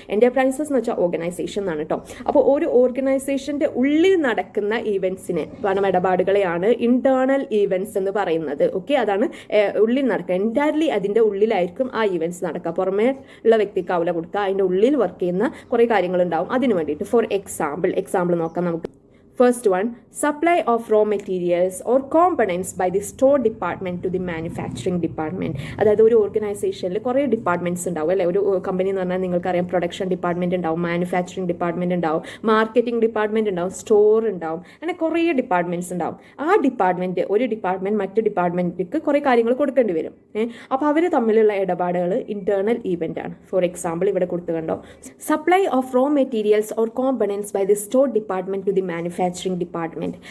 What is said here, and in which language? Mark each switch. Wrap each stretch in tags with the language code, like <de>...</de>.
<ml>Enterprises എന്ന് വെച്ചാൽ organisation ആണ് കേട്ടോ. അപ്പോൾ ഒരു ഓർഗനൈസേഷന്റെ ഉള്ളിൽ നടക്കുന്ന ഈവന്റ്സിനെ, പണമിടപാടുകളെയാണ് ഇന്റേണൽ ഈവന്റ്സ് എന്ന് പറയുന്നത്. ഓക്കെ, അതാണ് ഉള്ളിൽ നടക്കുക. എൻറ്റയർലി അതിന്റെ ഉള്ളിലായിരിക്കും ആ ഈവന്റ്സ് നടക്കുക. പുറമേ ഉള്ള വ്യക്തിക്ക് ആവില്ല കൊടുക്കുക, അതിന്റെ ഉള്ളിൽ വർക്ക് ചെയ്യുന്ന കുറേ കാര്യങ്ങളുണ്ടാവും അതിന് വേണ്ടിയിട്ട്. ഫോർ എക്സാമ്പിൾ നോക്കാം നമുക്ക്.</ml> <en>First one, supply of raw materials or components by the store department to the manufacturing department.</en> <ml>അതായത് ഒരു ഓർഗനൈസേഷനിൽ കുറേ ഡിപ്പാർട്ട്മെന്റ്സ് ഉണ്ടാവും അല്ലേ. ഒരു കമ്പനി എന്ന് പറഞ്ഞാൽ നിങ്ങൾക്കറിയാം, പ്രൊഡക്ഷൻ ഡിപ്പാർട്ട്മെന്റ് ഉണ്ടാവും, മാനുഫാക്ചറിങ് ഡിപ്പാർട്ട്മെന്റ് ഉണ്ടാവും, മാർക്കറ്റിംഗ് ഡിപ്പാർട്ട്മെന്റ് ഉണ്ടാവും, സ്റ്റോർ ഉണ്ടാവും, അങ്ങനെ കുറേ ഡിപ്പാർട്ട്മെന്റ്സ് ഉണ്ടാവും. ആ ഡിപ്പാർട്ട്മെന്റ്, ഒരു ഡിപ്പാർട്ട്മെന്റ് മറ്റു ഡിപ്പാർട്ട്മെന്റിലേക്ക് കുറേ കാര്യങ്ങൾ കൊടുക്കേണ്ടി വരും. അപ്പോൾ അവർ തമ്മിലുള്ള ഇടപാടുകൾ ഇന്റേണൽ ഈവന്റ് ആണ്. ഫോർ എക്സാമ്പിൾ ഇവിടെ കൊടുത്തു കണ്ടോ,</ml> <en>Supply of raw materials or components by the store department to the manufacturing manufacturing department.</en>